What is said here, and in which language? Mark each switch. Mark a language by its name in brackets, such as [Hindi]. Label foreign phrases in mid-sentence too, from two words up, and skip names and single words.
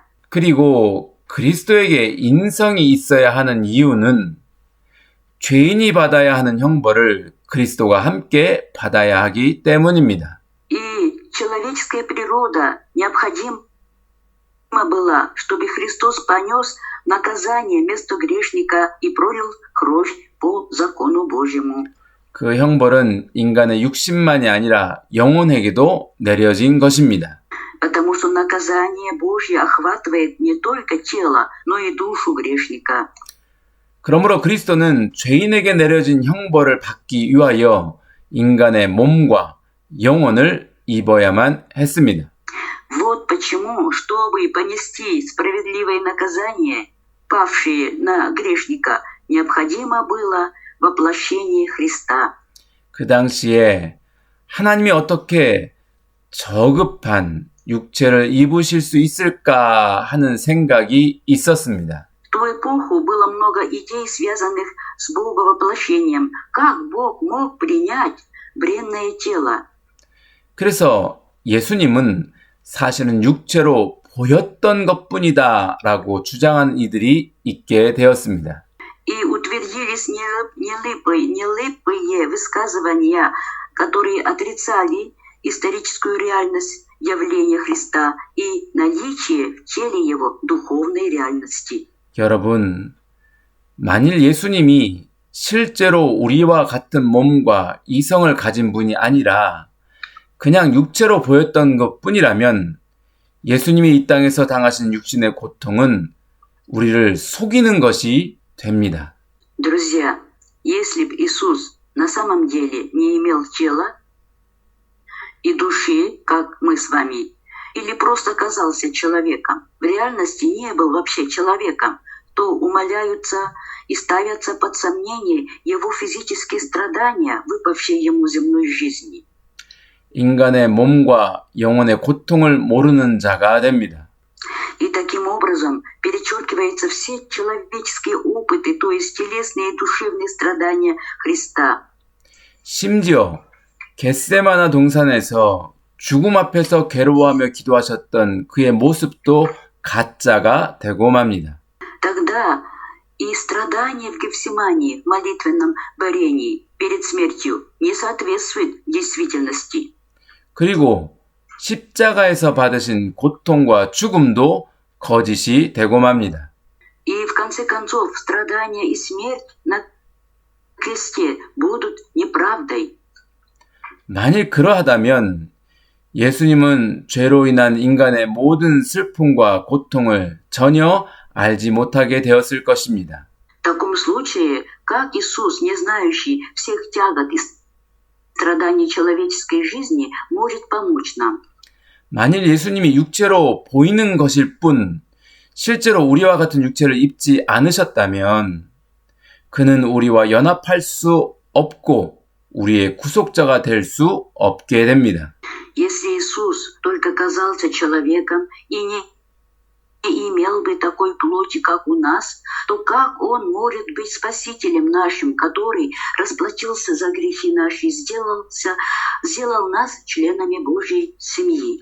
[Korean] 그리고 그리스도에게 인성이 있어야 하는 이유는 죄인이 받아야 하는 형벌을 그리스도가 함께 받아야 하기 때문입니다. [Russian] И человеческая природа необходима была, чтобы Христос понес наказание вместо грешника и пролил кровь по закону Божьему. [Korean] 그 형벌은 인간의 육신만이 아니라 영혼에게도 내려진 것입니다. [Russian] Потому что наказание Божье охватывает не только тело, но и душу грешника. [Korean] 그러므로 그리스도는 죄인에게 내려진 형벌을 받기 위하여 인간의 몸과 영혼을 입어야만 했습니다. [Russian] Вот почему, чтобы понести справедливое наказание, павшее на грешника, необходимо было воплощение Христа. [Korean] 그 당시에 하나님이 어떻게 저급한 육체를 입으실 수 있을까 하는 생각이 있었습니다. [Russian] В ту эпоху было много идей, связанных с Боговоплощением. Как Бог мог принять бренное тело? [Korean] 그래서 예수님은 사실은 육체로 보였던 것뿐이다 라고 주장하는 이들이 있게 되었습니다. [Russian] И утвердились нелепые высказывания, которые отрицали историческую реальность явления Христа и наличие в теле Его духовной реальности. [Korean] 여러분, 만일 예수님이 실제로 우리와 같은 몸과 이성을 가진 분이 아니라 그냥 육체로 보였던 것뿐이라면 예수님이 이 땅에서 당하신 육신의 고통은 우리를 속이는 것이 됩니다. [Russian] Друзья, если бы Иисус на самом деле не имел тела и души, как мы с вами, или просто оказался человеком, в реальности не был вообще человеком, то умаляются и ставятся под сомнение его физические страдания, выпавшие ему земной жизни. [Korean] 인간의 몸과 영혼의 고통을 모르는 자가 됩니다. [Russian] И таким образом перечеркиваются все человеческие опыты, то есть телесные и душевные страдания Христа. [Korean] 심지어 겟세마나 동산에서 죽음 앞에서 괴로워하며 기도하셨던 그의 모습도 가짜가 되고 맙니다. [Russian] Тогда и страдания в Гефсимании, в молитвенном борении перед смертью, не соответствуют действительности. [Korean] 그리고 십자가에서 받으신 고통과 죽음도 거짓이 되고 맙니다. [Russian] И в конце концов страдания и смерть на кресте будут неправдой. [Korean] 만일 그러하다면 예수님은 죄로 인한 인간의 모든 슬픔과 고통을 전혀 알지 못하게 되었을 것입니다. [Russian] В таком случае как Иисус, не знающий всех тягот и страданий человеческой жизни, может помочь нам. [Korean] 만일 예수님이 육체로 보이는 것일 뿐 실제로 우리와 같은 육체를 입지 않으셨다면 그는 우리와 연합할 수 없고 우리의 구속자가 될 수 없게 됩니다. [Russian] Если Иисус только казался человеком и не имел бы такой плоти, как у нас, то как Он может быть Спасителем нашим, который расплатился за грехи наши, сделал нас членами Божьей семьи?